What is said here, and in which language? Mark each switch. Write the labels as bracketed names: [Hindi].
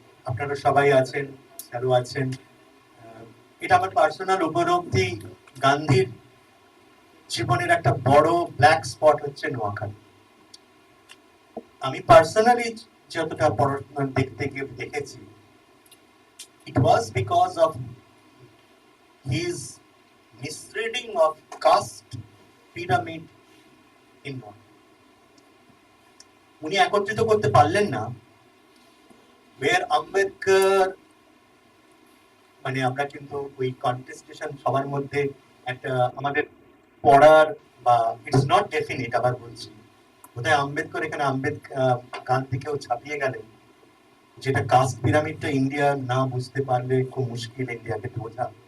[Bangla] আপনারা সবাই আছেন, স্যারও আছেন, এটা আমার পার্সোনাল উপলব্ধি। গান্ধীর জীবনের একটা বড় ব্ল্যাক স্পট হচ্ছে নোয়াখালী। আমি পার্সোনালি যতটা পড়াশোনা দেখতে গিয়ে দেখেছি, [English] it was because of his misreading of caste pyramid in North. [Bangla] উনি একত্রিত করতে পারলেন না where আম্বেদকর, মানে আমরা কিন্তু ওই কন্টেস্টেশন সবার মধ্যে একটা আমাদের পড়ার, বা ইটস নট ডেফিনিট, আবার বলছি বোধহয় আম্বেদকর এখানে গান্ধীকেও ছাপিয়ে গেলেন, যেটা কাস্ট পিরামিডটা ইন্ডিয়া না বুঝতে পারলে খুব মুশকিল ইন্ডিয়াকে বোঝা।